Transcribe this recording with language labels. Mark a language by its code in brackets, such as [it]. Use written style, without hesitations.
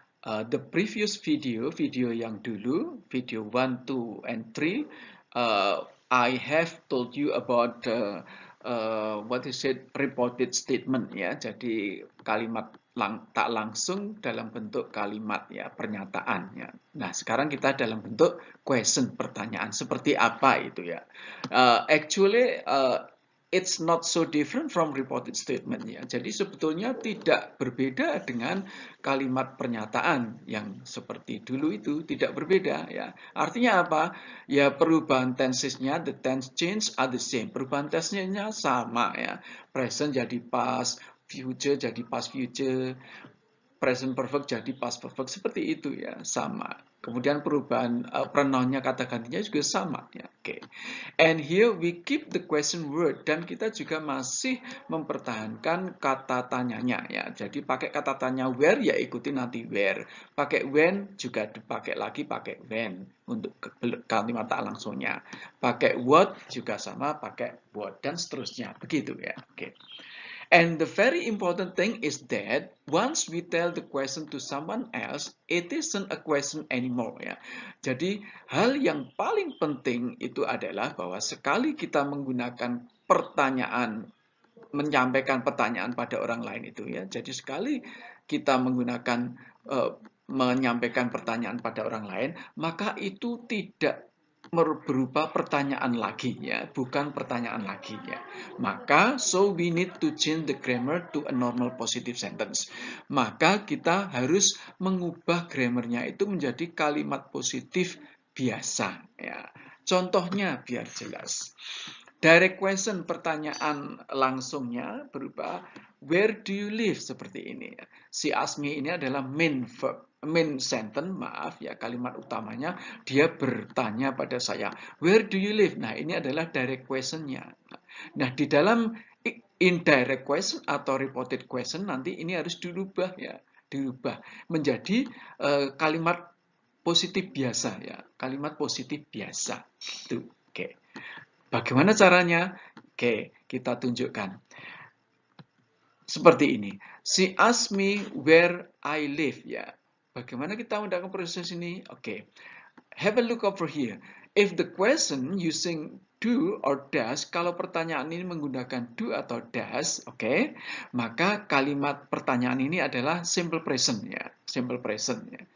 [en] The previous video [id] yang dulu, [en] video 1, 2, and 3, I have told you about what is it, reported statement ya. [id] Jadi kalimat tak langsung dalam bentuk kalimat ya, pernyataan ya. Nah, sekarang kita dalam bentuk question, pertanyaan. Seperti apa itu ya? [en] Actually, it's not so different from reported statement ya. [id] Jadi sebetulnya tidak berbeda dengan kalimat pernyataan yang seperti dulu itu, tidak berbeda ya. Artinya apa? Ya perubahan tensesnya, [en] the tense change are the same. [id] Perubahan tensesnya sama ya. Present jadi past, future jadi past future, present perfect jadi past perfect, seperti itu ya, sama. Kemudian perubahan pronounnya, kata gantinya juga sama ya. Oke. [en] And here we keep the question word, [id] dan kita juga masih mempertahankan kata tanyanya ya. Jadi pakai kata tanya where ya ikuti nanti where. Pakai when juga dipakai lagi pakai when untuk kalimat tak langsungnya. Pakai what juga sama pakai what, dan seterusnya. Begitu ya. Oke. [en] And the very important thing is that once we tell the question to someone else, it isn't a question anymore ya. [id] Jadi hal yang paling penting itu adalah bahwa sekali kita menggunakan pertanyaan, menyampaikan pertanyaan pada orang lain itu ya. Jadi sekali kita menggunakan menyampaikan pertanyaan pada orang lain, maka itu tidak berupa pertanyaan lagi ya, bukan pertanyaan lagi ya. Maka [en] so we need to change the grammar to a normal positive sentence. [id] Maka kita harus mengubah grammarnya itu menjadi kalimat positif biasa ya. Contohnya biar jelas. Direct question, pertanyaan langsungnya berupa [en] where do you live, [id] seperti ini. Si ask me ini adalah main verb, main sentence, maaf ya, kalimat utamanya. Dia bertanya pada saya, [en] where do you live? [id] Nah, ini adalah direct questionnya. Nah, di dalam indirect question atau reported question nanti ini harus dirubah ya, dirubah menjadi kalimat positif biasa ya, kalimat positif biasa. Itu, oke. Bagaimana caranya? Oke, kita tunjukkan. Seperti ini. [en] She asked me where I live ya. [id] Bagaimana kita menggunakan proses ini? Oke. [en] Have a look over here. If the question using do or does, [id] kalau pertanyaan ini menggunakan do atau does, oke, maka kalimat pertanyaan ini adalah simple present ya, simple present ya.